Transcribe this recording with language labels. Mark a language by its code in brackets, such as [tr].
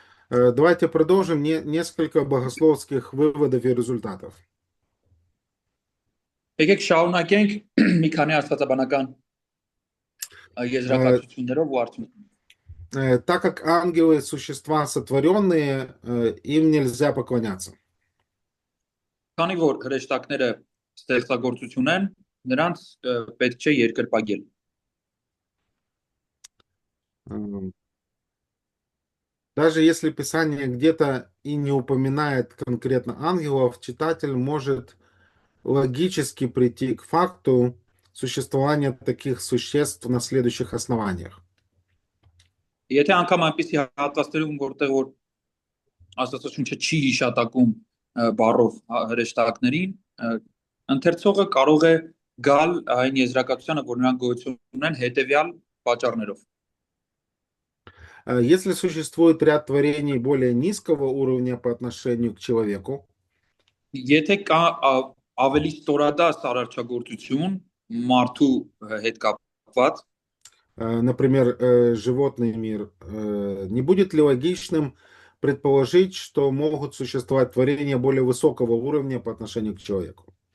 [ru] Давайте продолжим несколько богословских выводов и результатов. [hy] եկեք շարունակենք մի քանի աստվածաբանական Э, եզրակացություններով ու արդյունքներով։ [ru] Так как ангелы существа сотворенные, им нельзя поклоняться. [hy] Քանի որ հրեշտակները ստեղծագործություն են, նրանց պետք չէ երկրպագել։ [ru] Эм, Даже если Писание где-то и не упоминает конкретно ангелов, читатель может логически прийти к факту существования таких существ на следующих основаниях. [hy] Եթե անգամ այնպիսի հատվածներում, որտեղ որ Աստվածաշունչը չի հիշատակում բառով հրեշտակներին, ընթերցողը կարող է գալ այն եզրակացությանը, որ նրանք գոյություն ունեն հետևյալ պատճառներով։ [ru] Если существует ряд творений более низкого уровня по отношению к человеку, [hy] Եթե կա ավելի ստորադաս արարչագործություն մարդու հետ կապված, [ru] например, животный мир, не будет ли логичным предположить, что могут существовать творения более высокого уровня по отношению к человеку?